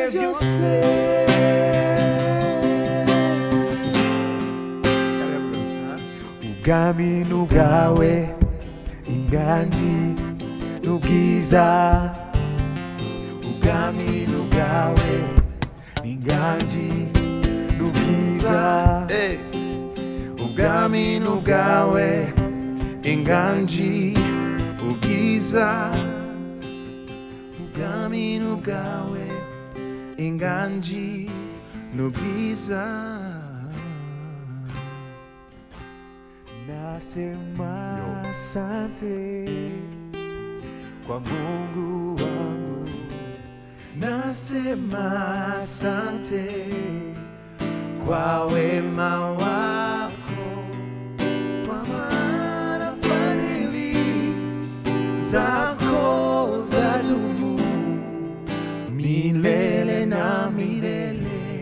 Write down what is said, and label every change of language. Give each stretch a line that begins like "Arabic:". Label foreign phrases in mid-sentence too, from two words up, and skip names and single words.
Rundi: byose ubwami n'ubwawe inganji n'ubwiza ubwami n'ubwawe inganji n'ubwiza ubwami n'ubwawe inganji ubwiza ubwami n'ubwawe inganji n'ubwiza
Swahili: nasema asante kwa Mungu wangu nasema asante kwa wema wako kwa maana fadhili zako zadumu milele na milele.